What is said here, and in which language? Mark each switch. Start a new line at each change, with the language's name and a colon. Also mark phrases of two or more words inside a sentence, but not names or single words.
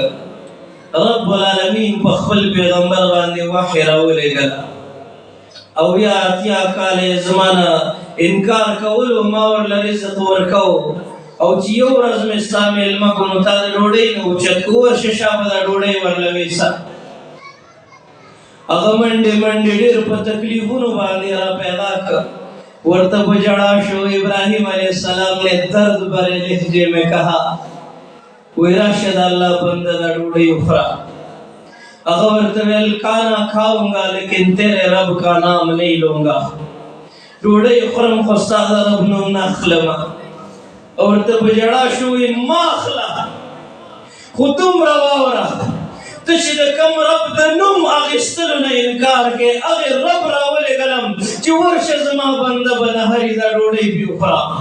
Pashto: رب العالمین په خپل پیغمبر باندې وحی راولېږله او بیا 80 کاله زما نه انکار کولو، ما ورله رزق ورکو، او چې یو ورځ مې ستا میلمه کړو نو تا د ډوډۍ نه اوچت کړو، ورشه شابه دا ډوډۍ ورله ویسه. هغه منډې منډې ډېر په تکلیفونو باندې را پیدا کړ، ورته په ژړا شو.
Urdu: ابراهیم
Arabic: علیہ السلام
Urdu: نے درد بھرے لہجے میں کہا
Pashto: وی راشد اللہ بندہ دا ڈوڑی اخرا. هغه ورته ویل
Urdu: کانا کھاؤں گا لیکن تیرے رب کا نام نہیں لوں گا.
Pashto: ډوډۍ خورم خو ستا د رب نوم نه اخلمه. ورته په ژړا شو، وی ما اخله خو دومره واوره ته چې د کوم رب د نوم اخیستلو نه انکار کې، هغې رب راولېږلم چې ورشه زما بنده به نهري دا ډوډۍ پې وخوره.